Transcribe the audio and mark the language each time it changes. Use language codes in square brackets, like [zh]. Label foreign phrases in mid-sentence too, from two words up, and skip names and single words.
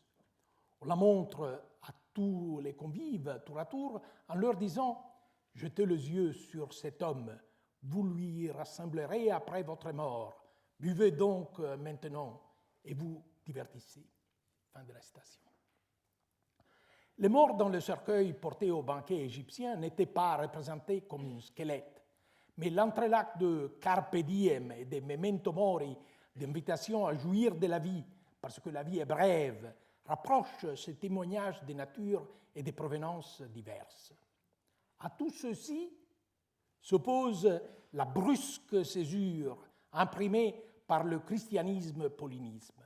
[fr] On la montre à tous les convives, tour à tour, en leur disant « Jetez les yeux sur cet homme, vous lui rassemblerez après votre mort. Buvez donc maintenant et vous divertissez. » Fin de la citation. Les morts dans le cercueil porté au banquet égyptien n'étaient pas représentés comme un squelette, mais l'entrelac de [la] carpe diem [fr] et de [la] memento mori, [fr] d'invitation à jouir de la vie, parce que la vie est brève, rapproche ce témoignage des natures et des provenances diverses. À tout ceci s'oppose la brusque césure imprimée par le christianisme-paulinisme.